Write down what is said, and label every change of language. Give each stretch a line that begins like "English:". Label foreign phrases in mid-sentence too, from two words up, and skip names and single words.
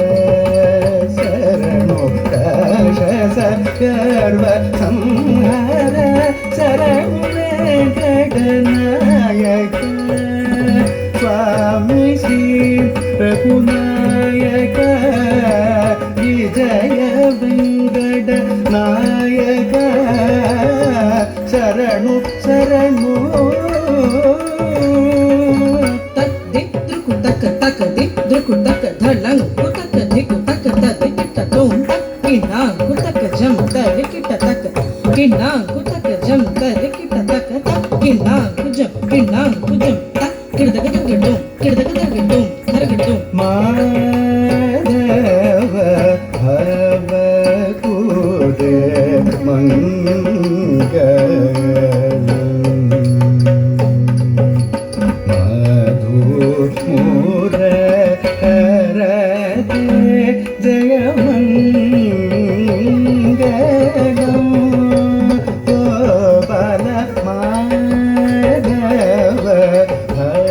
Kannada: ಶರಣು ರಾಜಸ ಗರ್ವ ಸಂಹರ ಶರಣು ವೆಂಕಟ ನಾಯಕ ಸ್ವಾಮಿ ಶ್ರೀ ರಘುನಾಯಕ ವಿಜಯ ವೆಂಕಟ ನಾಯಕ ಶರಣು ಶರಣು. ತದ್ದಿದ್ರುಕುಟಕ ತಕ ದಿದ್ರುಕುಟಕ ಧಳಂಗ್ ಕುತಕ ಧಿಕು ತಕ ತದಿಕಿಟ ತುಂ ತಕ್ಕಿನ ಕುತಕ ಜಂ ತರಿಕಿಟ ತಕ ಕಿನ ಕುತಕ ಜಂ ತರಿಕಿಟ ತಕ ತಕ್ಕಿನ ಕುಜಂ ಕಿನ ಕುಜಂ ತಕ್ಕ கிடதகதகட்டும் கிடதகதகட்டும் தரகட்டும்
Tamil: மாதவ பவ குரு மங்களம் மது முரஹரதே ஜெயமங்களம் கோபால மாதவ